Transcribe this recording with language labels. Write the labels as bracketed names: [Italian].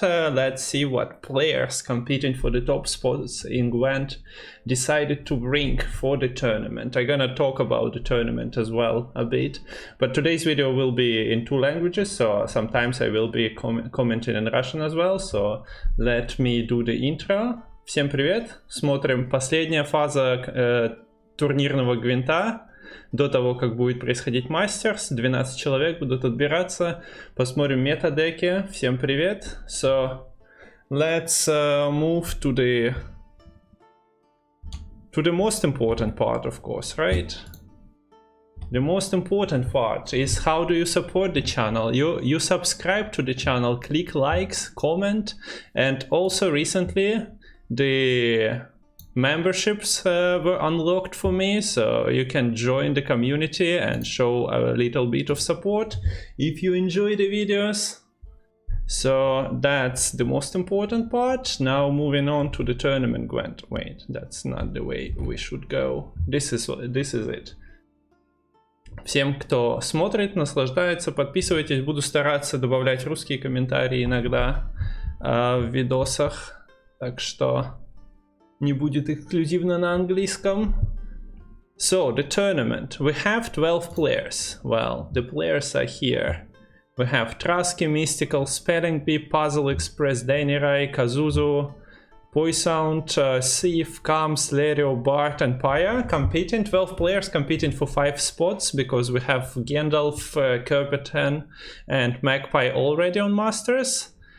[English] Let's see what players competing for the top spots in Gwent decided to bring for the tournament. I'm gonna talk about the tournament as well a bit, but today's video will be in two languages, so sometimes I will be commenting in Russian as well, so let me do the intro. [Russian] Всем привет! Смотрим последняя фаза турнирного гвинта до того, как будет происходить Мастерс. 12 человек будут отбираться. Посмотрим мета-деки. Всем привет. [English] So let's move to the most important part, of course, right? The most important part is how do you support the channel. You subscribe to the channel, click likes, comment, and also recently the memberships were unlocked for me, so you can join the community and show a little bit of support if you enjoy the videos. So that's the most important part. Now moving on to the tournament Gwent. Wait, that's not the way we should go. This is it. [Russian] Всем, кто смотрит, наслаждается, подписывайтесь. Буду стараться добавлять русские комментарии иногда в видосах, так что не будет эксклюзивно на английском. [English] So, the tournament. We have 12 players. Well, the players are here. We have Trusky, Mystical, Spelling Bee, Puzzle Express, Danirai, Kazuzu, Poisound, Thief, Kams, Lerio, Bart, and Paya competing. 12 players competing for 5 spots because we have Gandalf, Kerpeten, and Magpie already on Masters.